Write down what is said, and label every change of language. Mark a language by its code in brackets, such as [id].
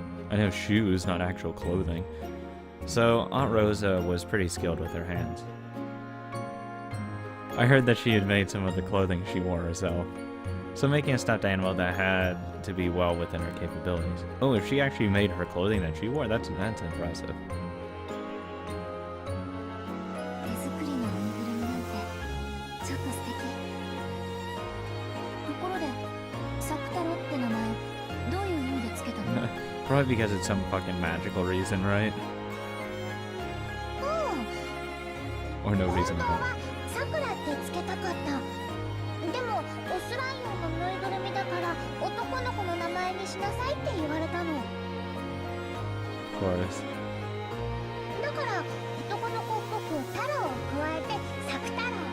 [en] I know shoes, not actual clothing. So Aunt Rosa was pretty skilled with her hands. I heard that she had made some of the clothing she wore herself. So making a stuffed animal that had to be well within her capabilities. Oh, if she actually made her clothing that she wore, that's impressive. [ja] 手作りのぬいぐるみなんてちょっと素敵。ところで、サク太郎って名前どういう意味でつけたの？ [en] Probably because it's some fucking magical reason, right? Or no reason at all. [ja] サクラってつけたかった。でもオスライオンのぬいぐるみだから男の子の名前にしなさいって言われたの。 [en] Of course. [ja] だから男の子っぽく太郎を加えてサク太郎。